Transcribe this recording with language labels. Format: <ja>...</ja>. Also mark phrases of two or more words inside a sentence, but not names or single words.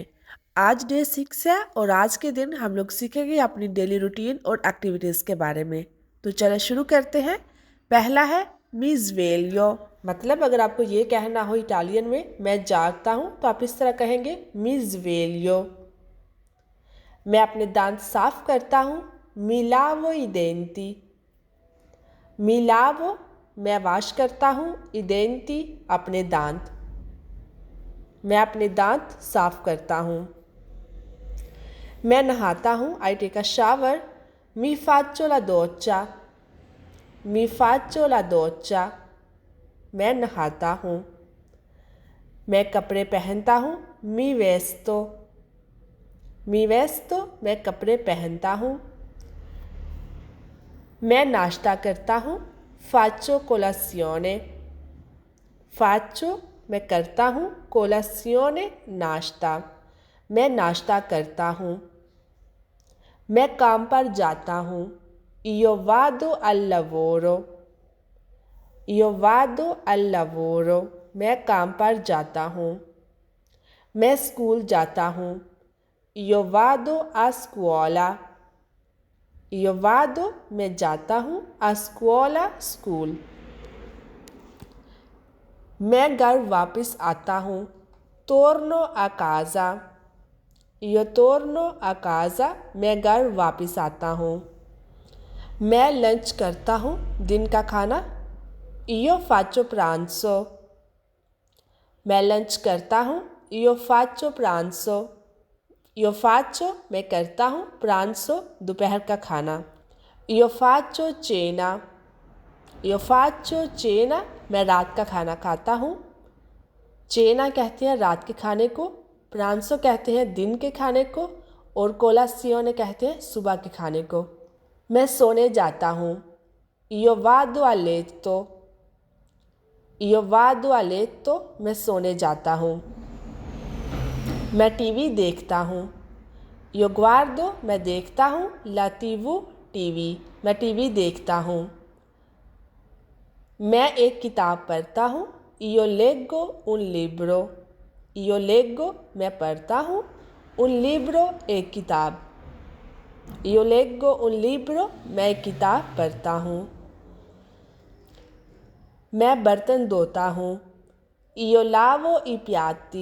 <hi>आज डे 6 है और आज के दिन हम लोग सीखेंगे अपनी</hi> <en>daily routine</en> <hi>और एक्टिविटीज़ के बारे में। तो चलो शुरू करते हैं। पहला है</hi> <it>mi sveglio,</it> <hi>मतलब अगर आपको ये कहना हो इटालियन में मैं जागता हूँ, तो आप इस तरह कहेंगे</hi> <it>mi sveglio.</it> <hi>मैं अपने दांत साफ करता हूँ,</hi> <it>mi lavo i denti। mi lavo</it> <hi>मैं वाश करता हूँ,</hi> <it>i denti</it> <hi>अपने दांत। मैं अपने दांत साफ करता हूँ। मैं नहाता हूँ,</hi> <en>I take a shower,</en> <it>mi faccio la doccia। mi faccio la doccia</it> <hi>मैं नहाता हूँ। मैं कपड़े पहनता हूँ,</hi> <it>mi vesto। mi vesto</it> <hi>मैं कपड़े पहनता हूँ। मैं नाश्ता करता हूँ,</hi> <it>faccio colazione।</it> <hi>faccio मैं करता हूँ, colazione नाश्ता, मैं नाश्ता करता हूँ। मैं काम पर जाता हूँ,</hi> <it>io vado al lavoro। io vado al lavoro</it> <hi>मैं काम पर जाता हूँ। मैं स्कूल जाता हूँ,</hi> <it>io vado a scuola। io vado</it> <hi>मैं जाता हूँ,</hi> <it>a scuola स्कूल।</it> <hi>मैं घर वापस आता हूँ,</hi> <it>torno a casa। io torno a casa</it> <hi>मैं घर वापस आता हूँ। मैं लंच करता हूँ, दिन का खाना,</hi> <it>io faccio pranzo।</it> <hi>मैं लंच करता हूँ,</hi> <it>io faccio pranzo। io faccio</it> <hi>मैं करता हूँ, pranzo दोपहर का खाना,</hi> <it>io faccio cena। io faccio cena</it> <hi>मैं रात का खाना खाता हूँ। चेना कहते हैं रात के खाने को, प्रांसो कहते हैं दिन के खाने को, और कोलासियोने कहते हैं सुबह के खाने को। मैं सोने जाता हूँ,</hi> <it>io vado a letto। io vado a letto</it> <hi>मैं सोने जाता हूँ। मैं टीवी देखता हूँ,</hi> <it>io guardo</it> <hi>मैं देखता हूँ,</hi> <it>la TV</it> <hi>टीवी मैं टीवी देखता हूँ। मैं एक किताब पढ़ता हूँ,</hi> <it>io leggo un libro। io leggo</it> <hi>मैं पढ़ता हूँ,</hi> <it>un libro</it> <hi>एक किताब,</hi> <it>io leggo un libro</it> <hi>मैं एक किताब पढ़ता हूँ। मैं बर्तन धोता हूँ,</hi> <it>io lavo i piatti।</it>